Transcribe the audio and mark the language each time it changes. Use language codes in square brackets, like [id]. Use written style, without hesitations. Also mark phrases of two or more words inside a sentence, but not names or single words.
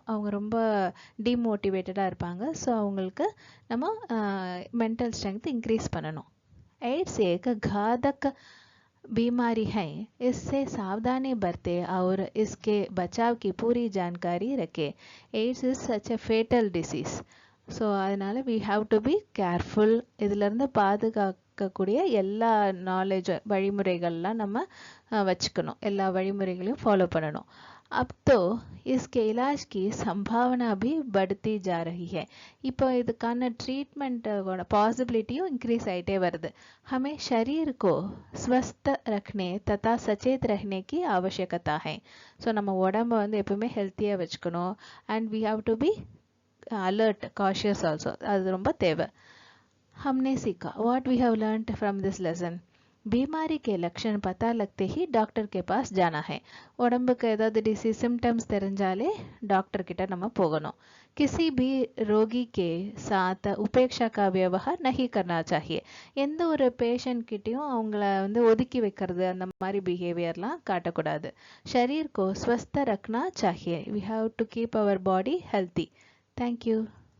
[ta] அவங்க ரொம்ப டிமோட்டிவேட்டடாக இருப்பாங்க. ஸோ அவங்களுக்கு நம்ம [en] mental strength increase [ta] பண்ணணும். [hi] एड्स एक घातक बीमारी है, इससे सावधानी बरते और इसके बचाव की पूरी जानकारी रखें. [en] AIDS is such a fatal disease. ஸோ அதனால் we have to be careful. [ta] இதிலேருந்து பாதுகாக்கக்கூடிய எல்லா நாலேஜ் வழிமுறைகள்லாம் நம்ம வச்சுக்கணும், எல்லா வழிமுறைகளையும் ஃபாலோ பண்ணணும். [hi] अब तो इसके इलाज की संभावना भी बढ़ती जा रही है. [ta] இப்போ இதுக்கான ட்ரீட்மெண்ட்டோட பாசிபிலிட்டியும் இன்க்ரீஸ் ஆகிட்டே வருது. [hi] हमें शरीर को स्वस्थ रखने तथा सचेत रहने की आवश्यकता है. [ta] ஸோ நம்ம உடம்ப வந்து எப்பவுமே ஹெல்த்தியாக வச்சுக்கணும். [en] and we have to be alert, cautious also. [ta] அது ரொம்ப தேவை. [hi] हमने सीखा. [en] What we have learnt from this lesson? [hi] बीमारी के लक्षण पता लगते ही डॉक्टर के पास जाना है. [ta] உடம்புக்கு ஏதாவது [en] disease symptoms [ta] தெரிஞ்சாலே டாக்டர் கிட்ட நம்ம போகணும். [hi] किसी भी रोगी के साथ उपेक्षा का व्यवहार नहीं करना चाहिए. [ta] எந்த ஒரு பேஷண்ட் கிட்டயும் அவங்கள வந்து ஒதுக்கி வைக்கிறது அந்த மாதிரி பிஹேவியர்லாம் காட்டக்கூடாது. [hi] शरीर को स्वस्थ रखना चाहिए. [en] We have to keep our body healthy. Thank you.